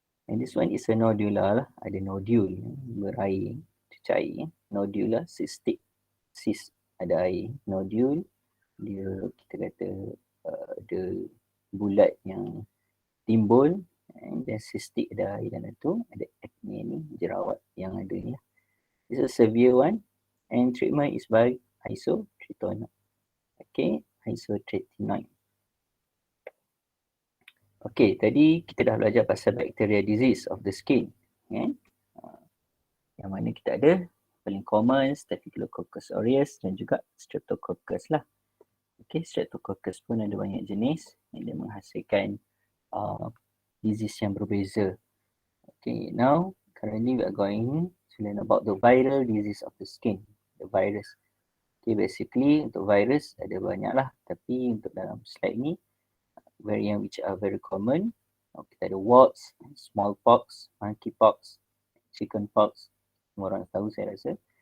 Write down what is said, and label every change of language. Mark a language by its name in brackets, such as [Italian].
[English] And this one is a nodular lah. [Malay] Ada nodule, berair, cair. Nodular cystic. Cyst, ada air. Nodule, dia kita kata ada bulat yang timbul, dan cystic ada air dalam tu, ada acne ni, jerawat yang ada ni. [English] This is a severe one, and treatment is by isotretinoin. Okay, isotretinoin. [Malay] Okay, tadi kita dah belajar pasal [English] bacteria disease of the skin. [Malay] Yang mana kita ada paling common Staphylococcus aureus dan juga Streptococcus lah. Okay, Streptococcus pun ada banyak jenis yang dia menghasilkan disease yang berbeza. [English] Okay, now currently we are going to learn about the viral disease of the skin, the virus. [Malay] Okay, basically untuk virus ada banyak lah, tapi untuk dalam slide ni variant [English] which are very common. [Malay] Kita ada warts, smallpox, monkeypox, chickenpox, semua orang tahu saya rasa.